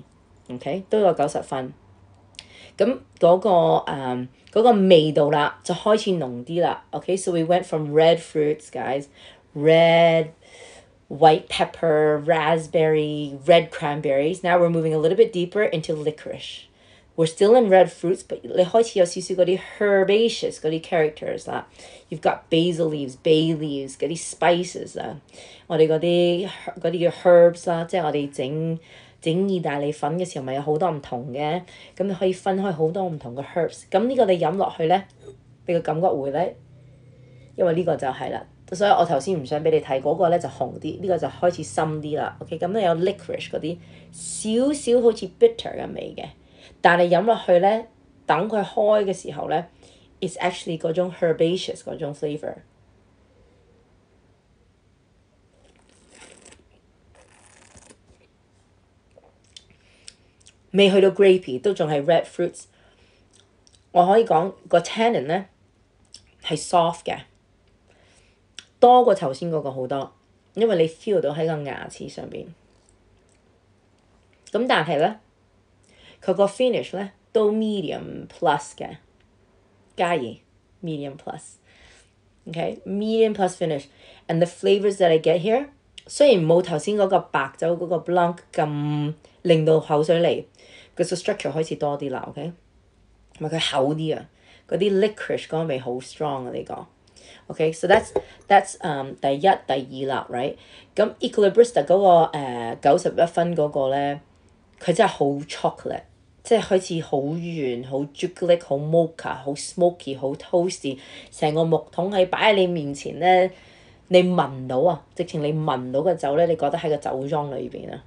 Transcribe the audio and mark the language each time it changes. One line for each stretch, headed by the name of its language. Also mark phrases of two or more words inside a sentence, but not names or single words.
English: OK，
Cantonese: 都有90分。咁嗰個味道啦，就開始濃啲啦。
English: Okay, so we went from red fruits, guys, red, white pepper, raspberry, red cranberries. Now we're moving a little bit deeper into licorice. We're still in red fruits, but
Cantonese: 你開始有少少嗰啲 herbaceous 嗰啲 characters 啦。
English: You've got basil leaves, bay leaves,
Cantonese: 嗰啲 spices 啊。我哋嗰啲叫 herbs 啦，即係我哋整意大利粉嘅時候咪有好多唔同嘅，咁你可以分開好多唔同嘅 herbs。咁呢個你飲落去咧，你個感覺會咧，因為呢個就係啦。所以我頭先唔想俾你睇嗰個咧就紅啲，呢個就開始深啲啦。OK， 咁咧有 licorice 嗰啲少少好似 bitter 嘅味嘅，但係飲落去咧，等佢開嘅時候咧 ，
English: it's actually
Cantonese: 嗰種 herbaceous 嗰種 flavour。未去到 grapey， 都仲係
English: red fruits。
Cantonese: 我可以講個 tannin 咧係 soft 嘅，多過頭先嗰個好多，因為你 feel 到喺個牙齒上邊。咁但係咧，佢個 finish 咧都 medium plus 嘅，加熱
English: medium plus。Okay，medium plus finish，and the flavors that I get here，
Cantonese: 雖然冇頭先嗰個白酒嗰個 Blanc 咁令到口水嚟。個 structure 開始多啲啦 ，OK， 同埋佢厚啲啊，嗰啲 licorice 嗰個味好 strong 啊呢個 ，OK，
English: so that's
Cantonese: 第一、第二啦 ，right？咁 Equilibrista 嗰個91分嗰個咧，佢真係好 chocolate， 即係開始好圓、好朱古力、好 mocha、好 smoky、好 toasty， 成個木桶係擺喺你面前咧，你聞到啊，直情你聞到個酒咧，你覺得喺個酒莊裏邊啊。